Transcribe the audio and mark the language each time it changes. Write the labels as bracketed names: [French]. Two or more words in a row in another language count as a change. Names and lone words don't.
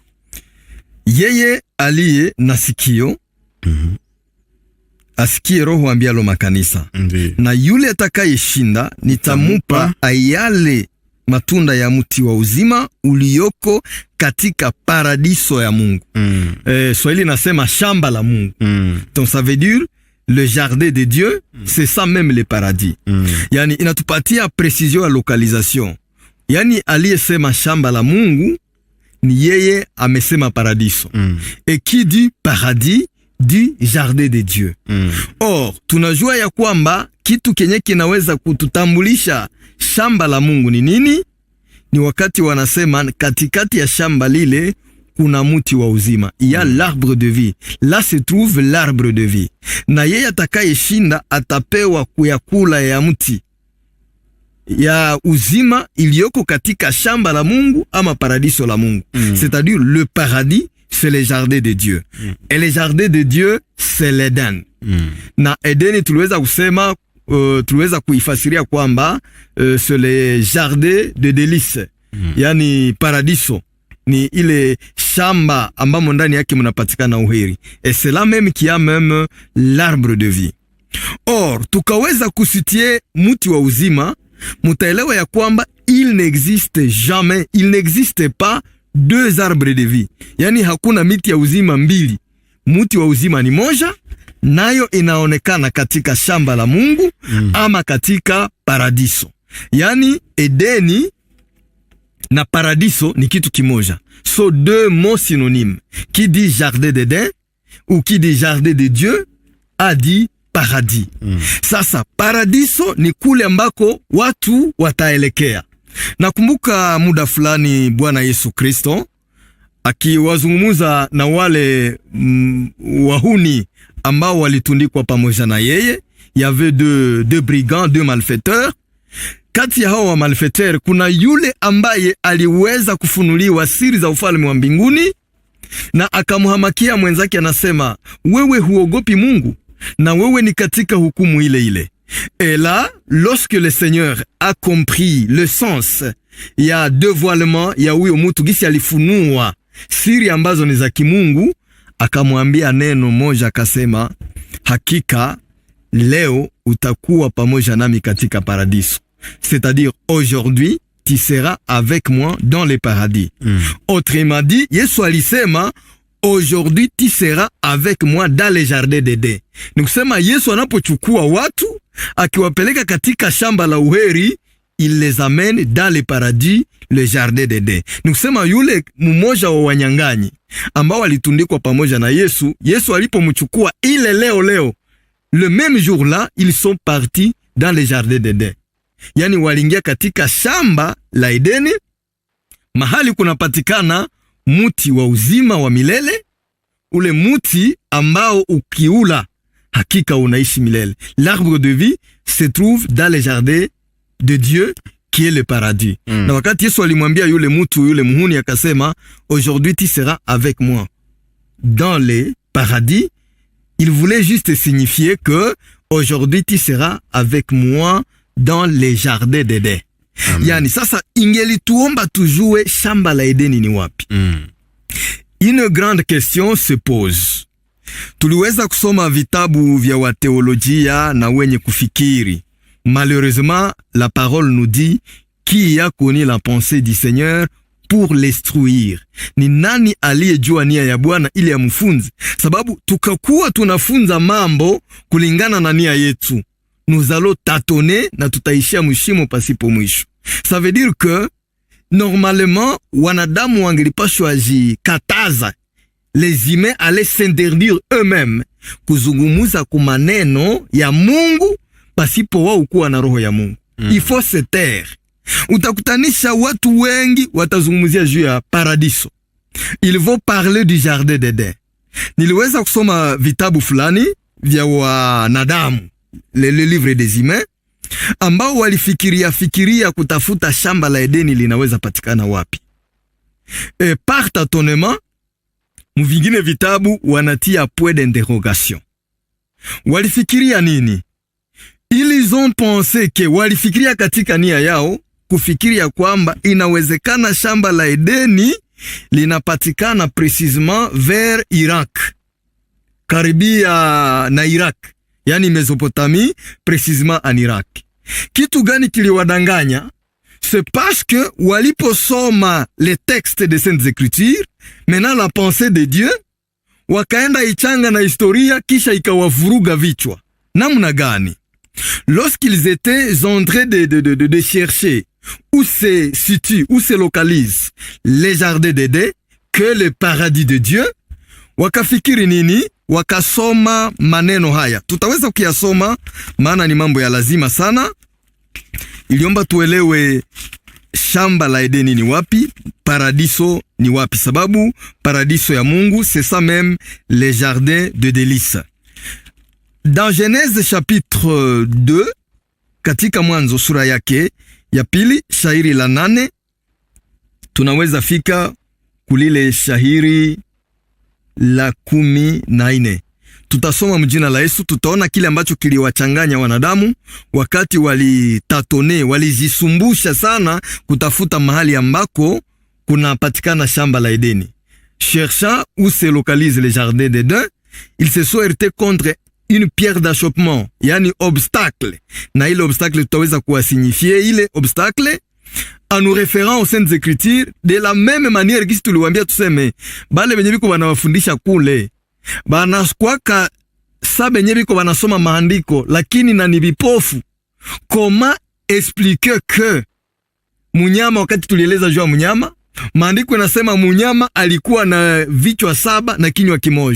[Swahili] Yeye aliye na sikio asikie Roho ambialo makanisa. Na yule atakayeshinda nitamupa ayale matunda ya mti wa uzima ulioko katika paradiso ya Mungu. Swahili nasema shamba la Mungu. [French] Donc ça veut dire le jardin de Dieu, c'est ça même le paradis. [Swahili] Yani inatupatia precision ya localisation. Yani aliyesema shamba la Mungu ni yeye amesema paradiso. [French] Et qui dit paradis du jardin de Dieu. Or, [Swahili] tunajua ya kwamba kitu kenye kinaweza kututambulisha shamba la Mungu ni nini? Ni wakati wanasema katikati ya shamba lile kuna muti wa uzima. [French] Il y a l'arbre de vie. Là se trouve l'arbre de vie. [Swahili] Na yeye atakayeshinda atapewa kuyakula ya mti ya uzima iliyoko katika shamba la Mungu ama paradiso la Mungu. [French] C'est-à-dire le paradis, c'est le jardin de Dieu. Et le jardin de Dieu, c'est l'Eden. [Swahili] Na Edeni tuliweza kusema, tuliweza kuifasiria kwamba [French] c'est le jardin de délices. [Swahili] Yani paradiso ni ile shamba ambamo ndani yake mnapatikana uheri. [French] Et c'est là même qu'il y a même l'arbre de vie. Or, [Swahili] tukaweza kusitie muti wa uzima, mutaelewa ya kwamba [French] il n'existe pas deux arbres de vie. [Swahili] Yani hakuna miti ya uzima mbili. Muti wa uzima ni moja, nayo inaonekana katika shamba la Mungu ama katika paradiso. Yani Edeni na paradiso ni kitu kimoja. [French] So deux mots synonymes. Qui dit jardin d'Eden ou qui dit jardin de Dieu a dit paradis. [Swahili] Sasa paradiso ni kule ambako watu wataelekea. Nakumbuka muda fulani Bwana Yesu Kristo akiwazungumuza na wale wahuni ambao walitundikwa pamoja na yeye. [French] Il y avait deux brigands, deux malfaiteurs. [Swahili] Kati ya hao wa malfaiteurs kuna yule ambaye aliweza kufunuliwa siri za ufalme wa mbinguni, na akamhamakia mwenzake, anasema, wewe huogopi Mungu na wewe ni katika hukumu ile ile. [French] Et là, lorsque le Seigneur a compris le sens [Swahili] ya dévoilement ya huyo mtu gisi alifunua siri ambazo ni za kimungu, akamwambia neno moja, akasema, hakika leo utakuwa pamoja nami katika paradiso. [French] C'est-à-dire aujourd'hui tu seras avec moi dans le paradis. Autrement dit, [Swahili] Yesu alisema [French] aujourd'hui tu seras avec moi dans le jardin d'Eden. [Swahili] Nikusema Yesu anapochukua watu akiwapeleka katika shamba la uheri, [French] il les amène dans le paradis, le jardin d'Eden. [Swahili] Nikusema yule mmoja wa wanyang'anyi ambao walitundikwa pamoja na Yesu, Yesu alipomchukua ile leo [French] le même jour là, ils sont partis dans le jardin d'Eden. [Swahili] Yani walingia katika shamba la Edeni, mahali kunapatikana muti wa uzima wa milele, ule muti ambao ukiula hakika unaishi milele. [French] L'arbre de vie se trouve dans le jardin de Dieu qui est le paradis. [Swahili] Na wakati Yesu alimwambia yule mutu, yule muhuni, akasema, [French] aujourd'hui tu seras avec moi dans le paradis, il voulait juste signifier que aujourd'hui tu seras avec moi dans les jardins d'Eden. [Swahili] Yani sasa ingelituomba tujue shamba la Edeni ni wapi. [French] Une grande question se pose. [Swahili] Tuliweza kusoma vitabu vya wateolojia na wenye kufikiri. [French] Malheureusement, la parole nous dit qui a connu la pensée du Seigneur pour l'instruire. [Swahili] Ni nani aliyejua nia ya Bwana ili amfunze? Sababu tukakuwa tunafunza mambo kulingana na nia yetu, [French] nous allons tâtonner [Swahili] na tutaishia mshimo pasipo mwisho. [French] Ça veut dire que normalement [Swahili] wanadamu wangelipashwa jikataza, [French] les humains allaient s'interdire eux-mêmes [Swahili] kuzungumuza kwa maneno ya Mungu pasipo wao kuwa na roho ya Mungu. [French] Il faut se taire. [Swahili] Utakutanisha watu wengi watazungumzia juu ya paradiso. [French] Ils vont parler du jardin d'Eden. [Swahili] Niliweza kusoma vitabu fulani vya wanadamu, [French] le livre des humains, [Swahili] ambao walifikiria kutafuta shamba la Edeni linaweza patikana wapi. [French] Par tâtonnement, [Swahili] mvingine vitabu wanatia [French] point d'interrogation. [Swahili] Walifikiria nini? [French] Ils ont pensé que, [Swahili] walifikiria katika nia yao kufikiria kwamba inawezekana shamba la Edeni linapatikana [French] précisément vers [Swahili] Irak, karibia na Irak, yani Mesopotamie, [French] précisément en Irak. [Swahili] Kitu gani kiliwadanganya? [French] C'est parce que waliposoma les textes de Saintes Écritures, maintenant la pensée de Dieu, [Swahili] wakaenda ichanga na historia, kisha ikawavuruga vichwa. Namna gani? [French] Lorsqu'ils étaient en train de chercher où se situe, où se localise les jardins d'Éden, que le paradis de Dieu, [Swahili] wakafikiri nini? Wakasoma maneno haya. Tutaweza kuyasoma maana ni mambo ya lazima sana. Iliomba tuelewe shamba la Edeni ni wapi, paradiso ni wapi, sababu paradiso ya Mungu [French] c'est ça même les jardins de délices. Dans Genèse chapitre 2, [Swahili] katika Mwanzo sura yake ya pili shairi la 8, tunaweza fika kulile shairi la 14. Tutasoma mjina la Yesu, tutaona kile ambacho kiliwachanganya wanadamu wakati walitatone, walijisumbusha sana kutafuta mahali ambako kunapatikana shamba la Edeni. [French] Cherchant où se localise le jardin d'Éden, ils se sont heurtés contre une pierre d'achoppement, yani obstacle. [Swahili] Na ile obstacle tutaweza kuwasignifier ile obstacle [French] en nous référant aux Saintes Écritures de la même manière [Swahili] kisi tuliwaambia tuseme bale benye biko banawafundisha kule banaskwaka sa benye biko banasoma maandiko lakini na ni bipofu. [French] Comment expliquer que [Swahili] munyama, wakati tulieleza juu ya munyama, maandiko yanasema munyama alikuwa na vichwa 7 na kinywa kimoja.